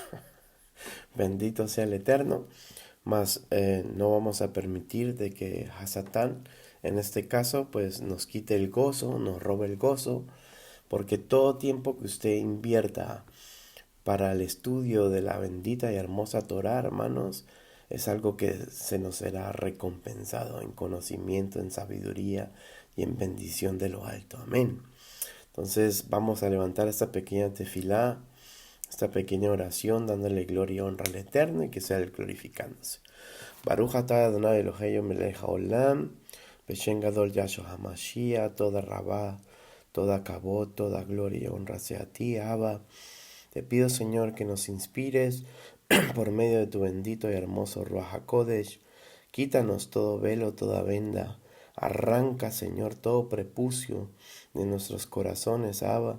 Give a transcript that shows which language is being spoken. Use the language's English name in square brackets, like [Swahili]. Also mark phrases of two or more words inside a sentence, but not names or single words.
[Spanish] Bendito sea el Eterno, mas no vamos a permitir de que Hasatán, en este caso, pues nos quite el gozo, nos robe el gozo, porque todo tiempo que usted invierta para el estudio de la bendita y hermosa Torah, hermanos, es algo que se nos será recompensado en conocimiento, en sabiduría y en bendición de lo alto. Amén. Entonces vamos a levantar esta pequeña tefilá, esta pequeña oración, dándole gloria y honra al Eterno y que sea Él glorificándose. [Hebrew] ברוך אתה אדוני אלוהינו מלך העולם, בשם גדול Yahshua המשיח, תודה רבה, [Spanish] toda kabod, toda gloria y honra sea a ti, Abba. Te pido, Señor, que nos inspires por medio de tu bendito y hermoso [Hebrew] רוח הקודש. [Spanish] Quítanos todo velo, toda venda. Arranca, Señor, todo prepucio de nuestros corazones, Abba.